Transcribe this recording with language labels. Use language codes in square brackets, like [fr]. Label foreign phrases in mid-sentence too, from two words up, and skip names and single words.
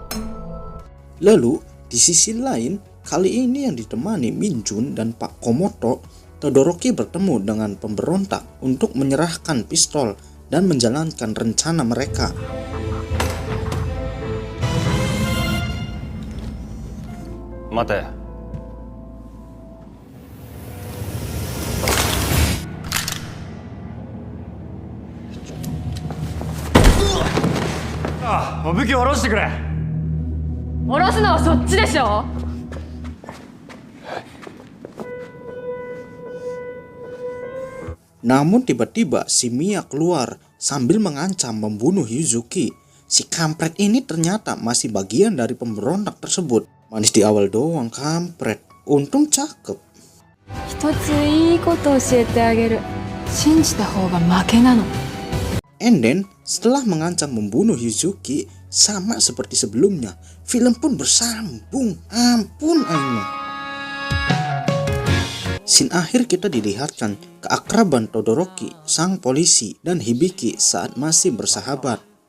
[id] Lalu, di sisi lain, kali ini yang ditemani Minjun dan Pak Komoto, Todoroki bertemu dengan pemberontak untuk menyerahkan pistol dan menjalankan rencana mereka. Mate. [ja] Ah, 武器を下ろしてくれ。下ろすのはそっちでしょ。 [id] Namun tiba-tiba si Mia keluar sambil mengancam membunuh Yuzuki. Si kampret ini ternyata masih bagian dari pemberontak tersebut. Manis di awal doang kampret. Untung cakep. [ja] 一ついいこと教えてあげる。信じた方が負けなの。 [en] And then, [id] setelah mengancam membunuh Yuzuki, sama seperti sebelumnya, film pun bersambung. Ampun aina. Scene akhir kita dilihatkan keakraban Todoroki, sang polisi, dan Hibiki saat masih bersahabat.